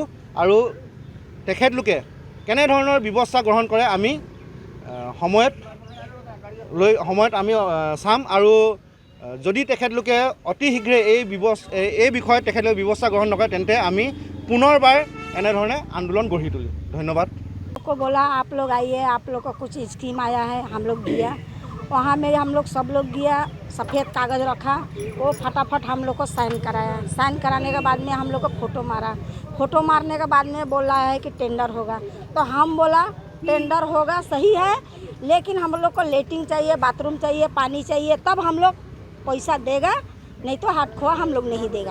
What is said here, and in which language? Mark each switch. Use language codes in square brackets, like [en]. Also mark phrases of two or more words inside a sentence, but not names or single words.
[as] আৰু তেখেতলোকে কেনেধৰণৰ ব্যৱস্থা গ্ৰহণ কৰে আমি সময়ত আমি চাম। আৰু যদি তেখেতলোকে অতি শীঘ্ৰে এই বিষয়ত তেখেতলোকে ব্যৱস্থা গ্ৰহণ নকৰে তেন্তে আমি পুনৰবাৰ এনেধৰণে আন্দোলন গঢ়ি তুলিম। ধন্যবাদ। [hi] को बोला आप लोग आइए, आप लोग को कुछ स्कीम आया है, हम लोग दिया। वहाँ में हम लोग सब लोग गया, सफ़ेद कागज़ रखा, वो फटाफट हम लोग को साइन कराया। साइन कराने के बाद में हम लोग को फ़ोटो मारा। फ़ोटो मारने के बाद में बोल रहा है कि टेंडर होगा। तो हम बोला टेंडर होगा सही है, लेकिन हम लोग को लेटरिन चाहिए, बाथरूम चाहिए, पानी चाहिए, तब हम लोग पैसा देगा, नहीं तो हाथ खोआ हम लोग नहीं देगा।